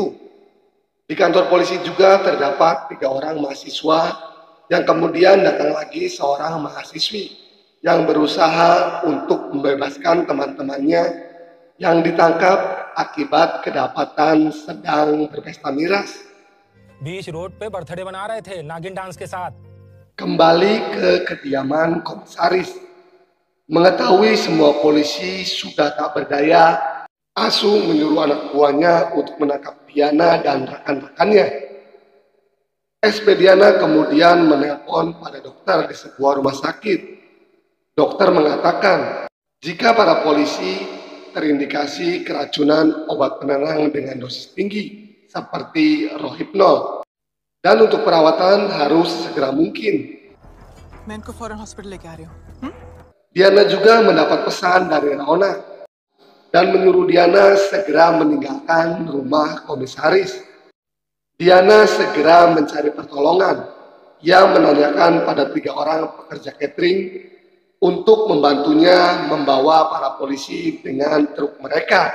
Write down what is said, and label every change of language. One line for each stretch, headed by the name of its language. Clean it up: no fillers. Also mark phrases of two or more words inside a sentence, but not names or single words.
Indonesian: Di kantor polisi juga terdapat 3 orang mahasiswa yang kemudian datang lagi seorang mahasiswi yang berusaha untuk membebaskan teman-temannya yang ditangkap akibat kedapatan sedang berpesta miras.
English: beach road
Hindi: पे बर्थडे मना रहे थे नागिन डांस के साथ
Indonesian: Kembali ke kediaman komisaris. Mengetahui semua polisi sudah tak berdaya, Asu menyuruh anak buahnya untuk menangkap Diana dan rekan-rekannya. SP Diana kemudian menelpon pada dokter di sebuah rumah sakit. Dokter mengatakan jika para polisi terindikasi keracunan obat penenang dengan dosis tinggi seperti Rohypnol, dan untuk perawatan harus segera mungkin.
Hindi: मैं इनको फौरन हॉस्पिटल लेके आ रही हूँ
Indonesian: Diana juga mendapat pesan dari Raona dan menyuruh Diana segera meninggalkan rumah komisaris. Diana segera mencari pertolongan. Ia menanyakan pada 3 orang pekerja catering untuk membantunya membawa para polisi dengan truk mereka.